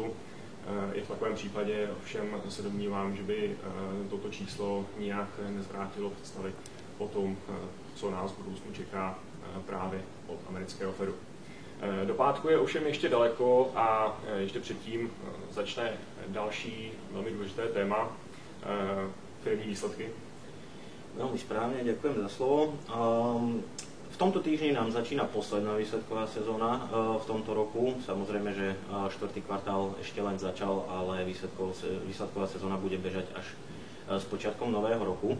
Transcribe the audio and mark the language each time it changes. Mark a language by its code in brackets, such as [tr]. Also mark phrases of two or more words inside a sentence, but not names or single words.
[cs] I v takovém případě ovšem se domnívám, že by toto číslo nijak nezvrátilo představy o tom, co nás v budoucnu čeká právě od amerického Fedu. Do pátku je ovšem ještě daleko a ještě předtím začne další velmi důležité téma, firmní výsledky. [sk] Veľmi správne, ďakujem za slovo. V tomto týždni nám začína posledná výsledková sezóna v tomto roku. Samozrejme, že štvrtý kvartál ešte len začal, ale výsledková sezóna bude bežať až s počiatkom nového roku.